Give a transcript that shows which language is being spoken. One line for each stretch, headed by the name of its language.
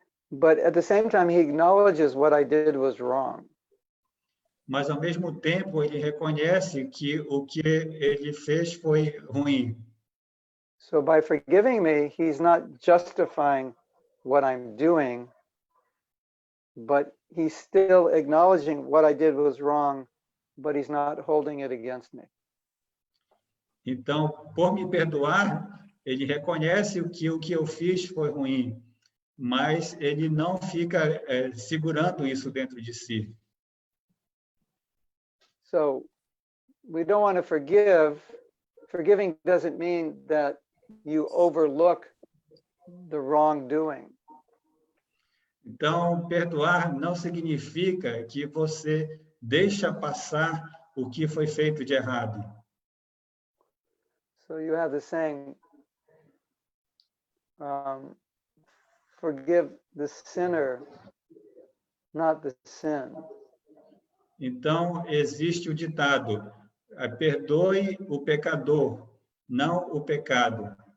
English: But at the same time, he acknowledges what I did was wrong.
Portuguese: Mas, ao mesmo tempo, ele reconhece que o que ele fez foi ruim.
English: So by forgiving me, he's not justifying what I'm doing, but he's still acknowledging what I did was wrong, but he's not holding it against me.
Portuguese: Então, por me perdoar, ele reconhece o que eu fiz foi ruim, mas ele não fica segurando isso dentro de si.
English: So we don't want to forgive. Forgiving doesn't mean that you overlook the wrongdoing.
Portuguese: Então, perdoar não significa que você deixa passar o que foi feito de errado.
English: So you have the saying, forgive the sinner, not the sin.
Portuguese: Então, existe o ditado, perdoe o pecador, não o pecado.